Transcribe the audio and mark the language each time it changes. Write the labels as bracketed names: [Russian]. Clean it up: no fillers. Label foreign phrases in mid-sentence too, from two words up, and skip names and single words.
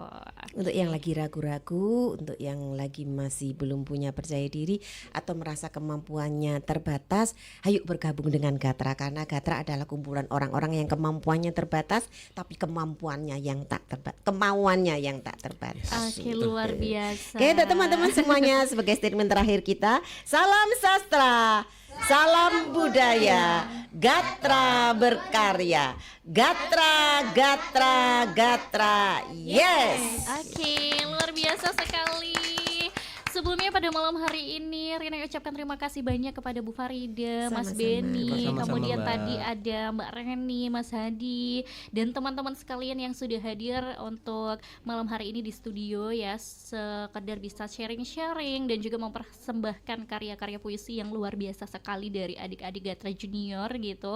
[Indonesian] Untuk yang lagi ragu-ragu, untuk yang lagi masih belum punya percaya diri atau merasa kemampuannya terbatas, ayo bergabung dengan Gatra, karena Gatra adalah kumpulan orang-orang yang kemampuannya terbatas tapi kemampuannya yang tak terbatas, kemauannya yang tak terbatas. Oke, luar biasa. Oke, teman-teman semuanya, sebagai statement terakhir kita, salam sastra, salam budaya, Gatra berkarya, Gatra, Gatra, Gatra, yes. Oke, luar biasa sekali. Sebelumnya pada malam hari ini Rina ucapkan terima kasih banyak kepada Bu Farida, Mas Benny, kemudian tadi ada Mbak Reni, Mas Hadi, dan teman-teman sekalian yang sudah hadir untuk malam hari ini di studio ya, sekedar bisa sharing-sharing dan juga mempersembahkan karya-karya puisi yang luar biasa sekali dari adik-adik Gatra Junior gitu.